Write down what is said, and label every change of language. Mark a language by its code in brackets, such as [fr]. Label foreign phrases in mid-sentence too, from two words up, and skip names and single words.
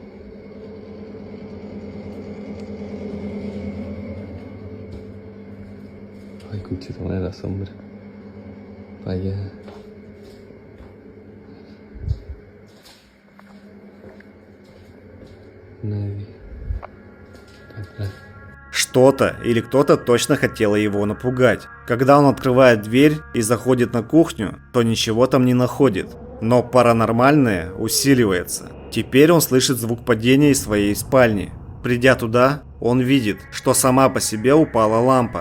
[es] Ay, conchita madre, la sombra. Vaya. Nadie. Atrás. [ru] Что-то или кто-то точно хотело его напугать. Когда он открывает дверь и заходит на кухню, то ничего там не находит. Но паранормальное усиливается. Теперь он слышит звук падения из своей спальни. Придя туда, он видит, что сама по себе упала лампа.